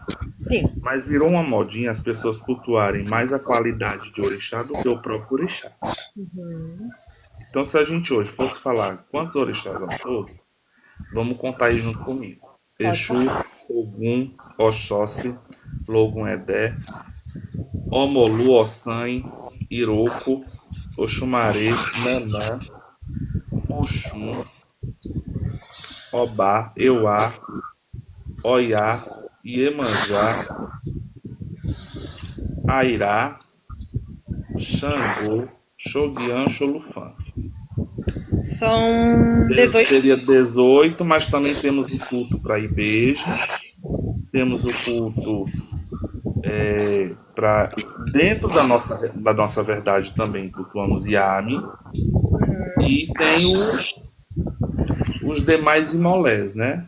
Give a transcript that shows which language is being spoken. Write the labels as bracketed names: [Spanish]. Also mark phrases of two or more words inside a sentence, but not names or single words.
[Portuguese] Sim, mas virou uma modinha as pessoas cultuarem mais a qualidade de orixá do que o próprio orixá. Então, se a gente hoje fosse falar quantos orixás ao todo, vamos contar aí junto comigo. Exu, Ogum, Oxóssi, Logun Edé, Omolu, Ossan, Iroko, Oxumaré, Nanã, Oxum, Obá, Euá, Oiá, Iemanjá, Airá, Xangô, Xoguian, Xolufã. são 18. Seria 18, mas também temos o culto para Ibeja, temos o culto para dentro da nossa verdade também cultuamos Yami e tem os demais imolés, né?